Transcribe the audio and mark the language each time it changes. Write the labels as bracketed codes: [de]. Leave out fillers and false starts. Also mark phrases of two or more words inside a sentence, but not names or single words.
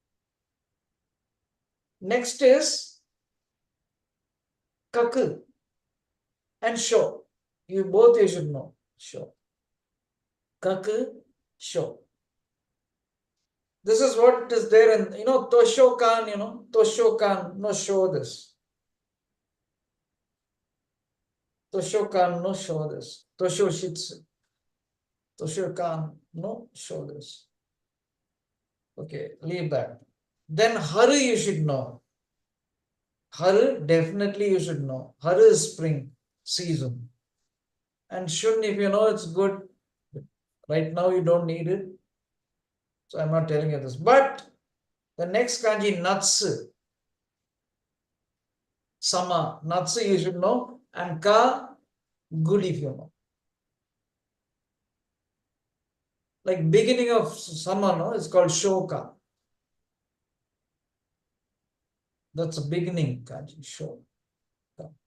[en] Next is kaku and sho. You should know. Sho. Kaku, sho. This is what is there in, [ja] 図書館、図書館, [en] no show this. Toshokan, no show this. [ja] 図書室。図書館, [en] no show this. Okay, leave that. Then Haru you should know. Haru, definitely you should know. Haru is spring season. And Shun, if you know, it's good. Right now you don't need it. So I'm not telling you this. But the next kanji, Natsu. Sama. Natsu you should know. And Ka, good if you know. Like beginning of summer, no? It's called Shoka. That's a beginning kanji, Shoka.